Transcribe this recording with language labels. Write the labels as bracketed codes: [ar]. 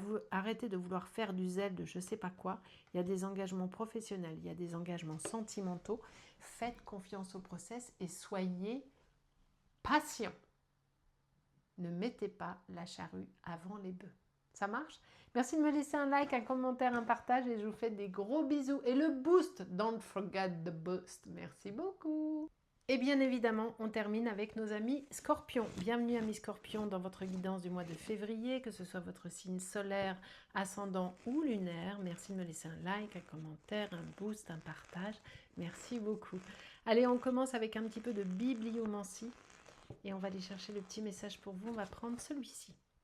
[fr] Arrêtez de vouloir faire du zèle de je ne sais pas quoi. Il y a des engagements professionnels, il y a des engagements sentimentaux. Faites confiance au process et soyez patient. Ne mettez pas la charrue avant les bœufs. Ça marche? Merci de me laisser un like, un commentaire, un partage et je vous fais des gros bisous. Et le boost, [en] don't forget the boost. [fr] Merci beaucoup. Et bien évidemment, on termine avec nos amis Scorpions. Bienvenue amis Scorpions dans votre guidance du mois de février, que ce soit votre signe solaire, ascendant ou lunaire. Merci de me laisser un like, un commentaire, un boost, un partage. Merci beaucoup. Allez, on commence avec un petit peu de bibliomancie. Et on va aller chercher le petit message pour vous. On va prendre celui-ci.